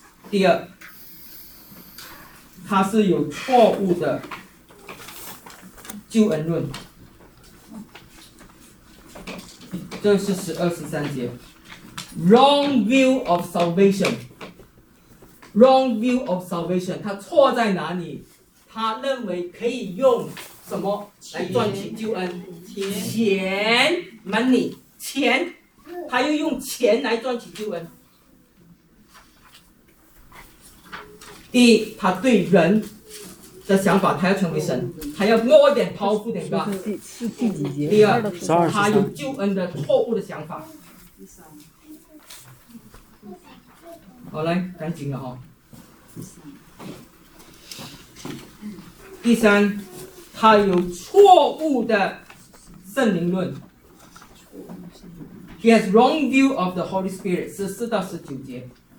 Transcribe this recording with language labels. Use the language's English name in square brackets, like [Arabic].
[Chinese] 第二，他是有错误的救恩论，这是十二十三节 [English] wrong view of salvation。 Wrong view of salvation， [Chinese] 他错在哪里？他认为可以用什么来赚取救恩？钱，money， 钱，他又用钱来赚取救恩。第一，他对人的想法，他要成为神，他要 [English] more than powerful than God。 [Chinese] 第二，他有救恩的错误的想法。好，来，赶紧了哈。第三，他有错误的圣灵论。 [English] He has wrong view of the Holy Spirit， [Chinese] 是四到十九节。